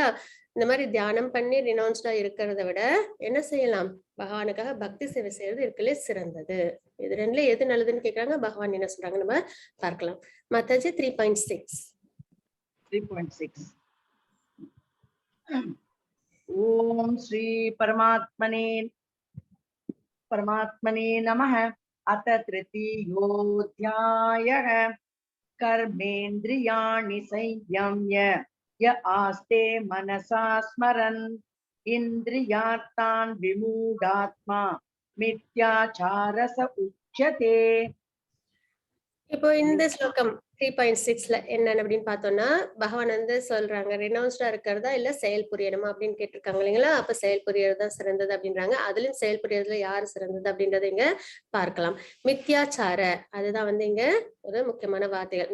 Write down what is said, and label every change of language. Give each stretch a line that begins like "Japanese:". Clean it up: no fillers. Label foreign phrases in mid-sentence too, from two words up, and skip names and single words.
Tamil: இந்த மாதிரி தியானம் பண்ணி ரினௌன்ஸ்டா இருக்கிறத விட என்ன செய்யலாம், பகவானுக்காக பக்தி சேவை செய்யறது இருக்கலே சிறந்தது. இது ரெண்டுல எது நல்லதுன்னு கேக்குறாங்க, பகவான் என்ன சொல்றாங்க நம்ம பார்க்கலாம். மாதாஜி 3.6.
Sanskrit: 3.6 ओम् श्री परमात्मने नमः। अथ तृतीयोऽध्यायः। कर्मेन्द्रियाणि संयम्य य आस्ते मनसा स्मरन् इन्द्रियार्थान् विमूढात्मा मिथ्याचारस उच्यते।
Tamil: இப்போ இந்த ஸ்லோகம் 3.6ல என்னன்னு அப்படின்னு பார்த்தோம்னா, பகவான் வந்து சொல்றாங்க ரினௌன்ஸ்டா இருக்கிறதா இல்ல செயல் புரியணுமா அப்படின்னு கேட்டிருக்காங்க இல்லைங்களா? அப்ப செயல் புரியறது தான் சிறந்தது அப்படின்றாங்க. அதுலயும் செயல் புரியறதுல யாரு சிறந்தது அப்படின்றத இங்க பார்க்கலாம். மித்யாச்சார, அதுதான் வந்து இங்க ஒரு முக்கியமான வார்த்தைகள்.